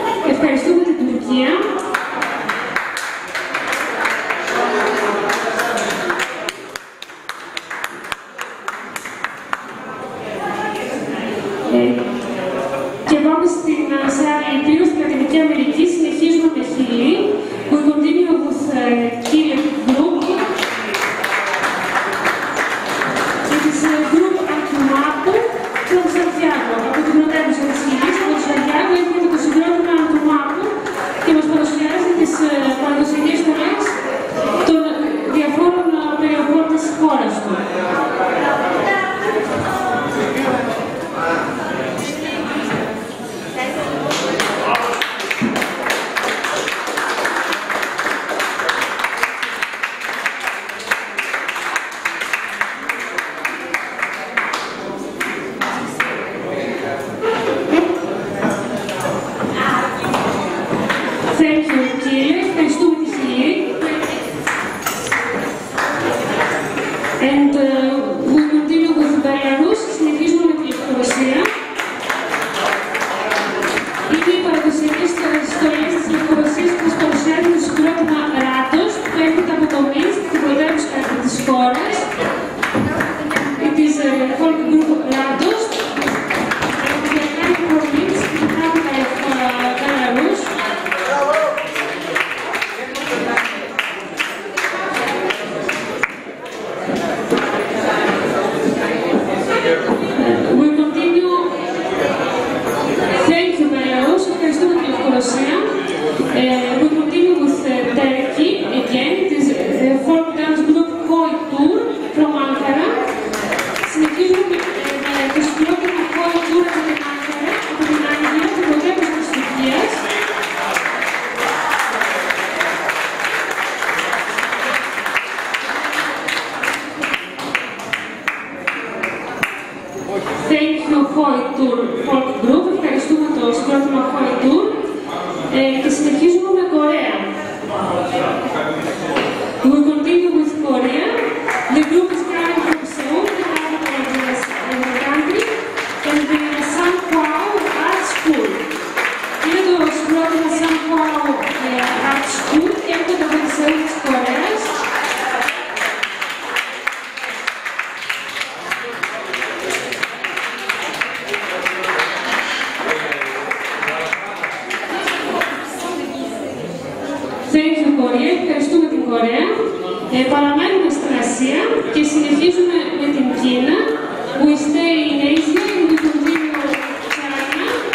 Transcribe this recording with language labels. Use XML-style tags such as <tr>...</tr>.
<el>Ευχαριστούμε την Τουρκία. Και πάμε σε άλλη ήπειρο, στην Λατινική Αμερική. Συνεχίζουμε με Χιλή.</el> <en>We continue with Chile group. It is a group Atumapu from Santiago.</en> <el>Από την πρωτεύουσα της Χιλής, από το Santiago, έρχεται το συγκρότημα Atumapu και μας παρουσιάζει τις παραδοσιακές στολές των διαφόρων περιοχών της χώρας του.</el> <en>Thank you, Chile.</en> <el>Ευχαριστούμε τη Χιλή.</el> <en>And we continue with Belarus.</en> <el>Συνεχίζουμε με τη Λευκορωσία. Είναι οι παραδοσιακές στολές της Λευκορωσίας που μας παρουσιάζει το συγκρότημα Ratos που έρχεται από το Μίνσκ, την πρωτεύουσα της χώρας.</el> <en>It is a folk group Ratos. We are coming from Minsk, the capital of Belarus. We continue. Thank you, Belarus.</en> <el>Ευχαριστούμε τη Λευκορωσία.</el> <en>We continue with Turkey again. It is a folk dance group Koi Tour from Ankara.</en> <el>Συνεχίζουμε με το συγκρότημα Koi Tour από την Ankara, από την Αγγλία, την πρωτεύουσα της Τουρκίας.</el> <en>Thank you,</en> <el>Koi Tour Folk Group. Ευχαριστούμε το συγκρότημα Koi Tour. Και συνεχίζουμε με Κορέα.</el> <en>We continue with Korea. The group is coming from Seoul, the capital of the country, and the Sankwao Art School.</en> <el>Είναι το συγκρότημα Sankwao Art School και έρχονται από τη Σεούλ της Κορέας.</el> <en>Thank you, Korea.</en> <el>Ευχαριστούμε την Κορέα. Παραμένουμε στην Ασία και συνεχίζουμε με την Κίνα.</el> <en>We stay in Asia and we continue China.</en>